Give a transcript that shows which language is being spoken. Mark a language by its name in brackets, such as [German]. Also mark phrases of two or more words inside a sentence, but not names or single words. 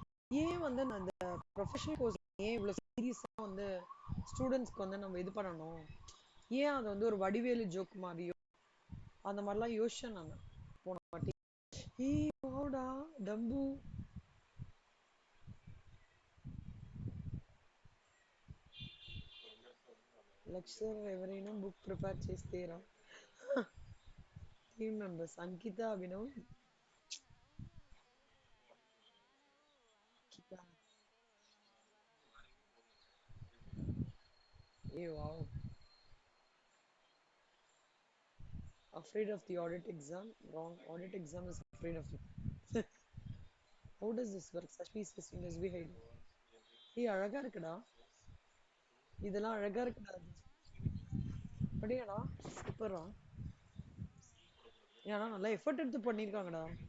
[Tamil] ஏன் வந்து நான் இந்த [English] professional course [Tamil] ஏன் இவ்வளவு சீரியஸா வந்து ஸ்டூடெண்ட்ஸ்க்கு வந்து நம்ம இது பண்ணணும்? ஏன் அதை வந்து ஒரு வடிவேலு ஜோக் மாதிரியோ அந்த மாதிரிலாம் யோசிச்சேன் நான் போன வாட்டி. போடா டம்பு. [Telugu] లెక్చరర్ ఎవరైనా బుక్ ప్రిపేర్ చేస్తేరా [English] team members [Telugu] అంకిత అభినవ్ అంకిత ఏ వావ్ [English] afraid of the audit exam wrong audit exam is afraid of you how does this work such pieces in SBI [Tamil] அழகா இருக்குடா இதெல்லாம் அழகா இருக்குடா அப்படியாடா சூப்பரா ஏன்னா நல்லா எஃபர்ட் எடுத்து பண்ணிருக்காங்கடா